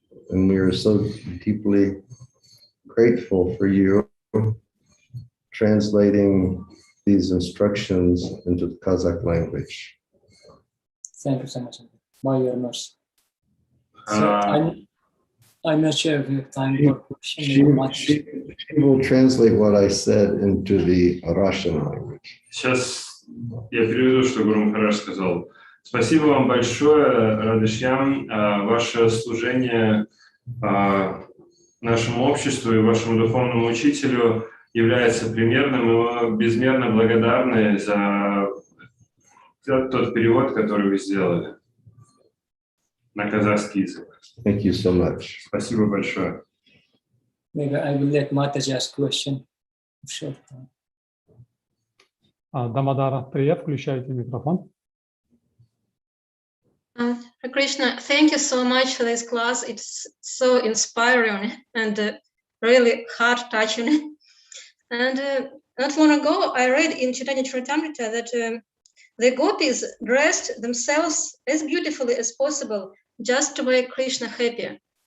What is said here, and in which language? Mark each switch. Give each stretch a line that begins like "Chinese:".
English: And we are so deeply grateful for you translating these instructions into the Kazakh language. Thank you so much. By your mercy. So I'm not sure if you have time for questions. She will translate what I said into the Russian language.
Russian: Сейчас я переведу, что Гуру Махарадж сказал. Спасибо вам большое, Радышьям. Ваше служение нашему обществу и вашему духовному учителю является примерным, и мы безмерно благодарны за тот перевод, который вы сделали на казахский язык.
English: Thank you so much.
Russian: Спасибо большое.
English: Maybe I will let Mataji ask question. Short time.
Russian: Дамадара, привет, включайте микрофон.
English: Krishna, thank you so much for this class. It's so inspiring and really heart-touching. And not long ago, I read in Chaitanya Charitamrita that the gopis dressed themselves as beautifully as possible just to make Krishna happy.